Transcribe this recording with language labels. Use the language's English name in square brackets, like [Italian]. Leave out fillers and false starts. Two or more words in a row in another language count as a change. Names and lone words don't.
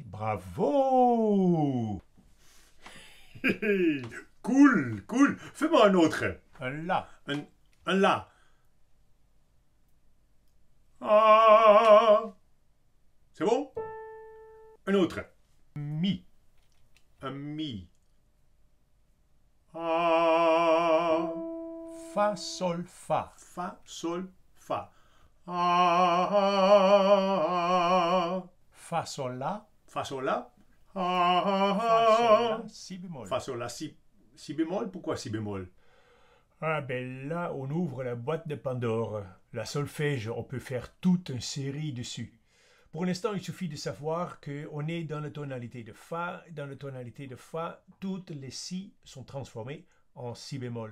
[French] Bravo! Cool, cool. Fais-moi un autre. Un La. Un La. Ah. C'est bon? Un autre. Mi. Un Mi. Ah. Fa, Sol, Fa. Fa, Sol, Fa. Ah. Fa, Sol, La. Fa, Sol, La. Fa, Sol, Ah. La, Si bémol. Fa, Sol, La, si bémol. Pourquoi si bémol? Ah ben là, on ouvre la boîte de Pandore. La solfège, on peut faire toute une série dessus. Pour l'instant, il suffit de savoir qu'on est dans la tonalité de Fa. Dans la tonalité de Fa, toutes les Si sont transformées en Si bémol.